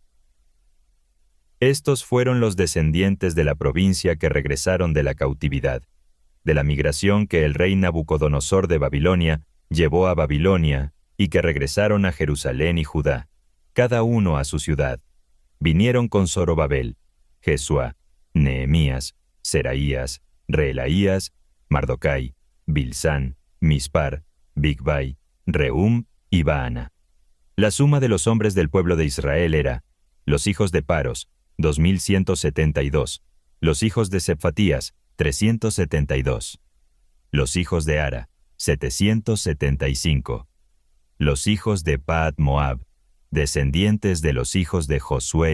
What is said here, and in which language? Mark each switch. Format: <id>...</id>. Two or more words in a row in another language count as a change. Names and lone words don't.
<es>Estos fueron los descendientes de la provincia que regresaron de la cautividad, de la migración que el rey Nabucodonosor de Babilonia llevó a Babilonia y que regresaron a Jerusalén y Judá, cada uno a su ciudad. Vinieron con Zorobabel, Jesua, Nehemías, Seraías, Reelaías, Mardocai, Bilsán, Mispar, Bigvai, Rehum y Baana. La suma de los hombres del pueblo de Israel era: los hijos de Paros, 2172, los hijos de Sephatías, 372, los hijos de Ara, 775, los hijos de Pahat Moab, descendientes de los hijos de Josué</es>